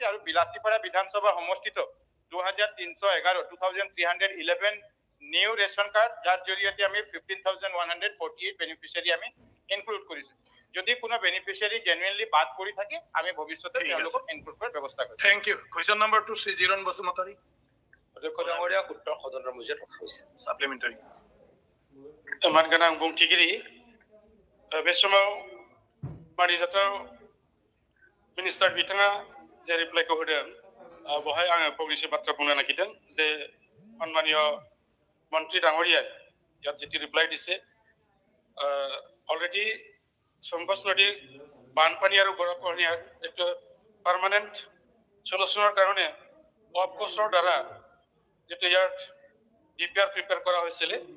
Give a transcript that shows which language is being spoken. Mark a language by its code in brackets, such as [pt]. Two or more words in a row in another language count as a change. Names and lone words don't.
[as] আৰু বিলাসীপাৰা বিধানসভা সমষ্টিত 2311 [en] new ration card, [as] যাৰ জৰিয়তে আমি 15,148 বেনিফিচিয়াৰী আমি ইনক্লুড কৰিছো। যদি কোনো বেনিফিচিয়াৰী জেনুইনলি বাদ পৰি থাকে আমি ভৱিষ্যতে তেওঁলোকক ইনক্লুড কৰাৰ ব্যৱস্থা কৰিম। [en] Thank you. Question number 2 Shri Jiron Basumatary. [as] অধ্যক্ষ ডাঙৰীয়া, উত্তৰ সদনৰ মজিয়াত ৰখা হৈছে। সাপ্লিমেণ্টাৰী। [brx] मान गोनां बुंथिगिरि, बे समाव मानिजाथाव मिनिस्टार बिथाङा जे रिप्लाइखौ होदों, বহাই आङो फंनैसो बाथ्रा बुंनो नागिरदों जे [as] सन्मानीय मन्त्री डाঙৰীয়াই ইয়াত যিটো ৰিপ্লাই দিছে অলৰেডি সংকোচ নদী বানপানী আৰু গৰাখহনীয়াৰ এইটো [en] permanent solution [as] কাৰণে অফকোৰ্চৰ দ্বাৰা যিটো ইয়াৰ [en] DPR prepare [as] কৰা হৈছিলে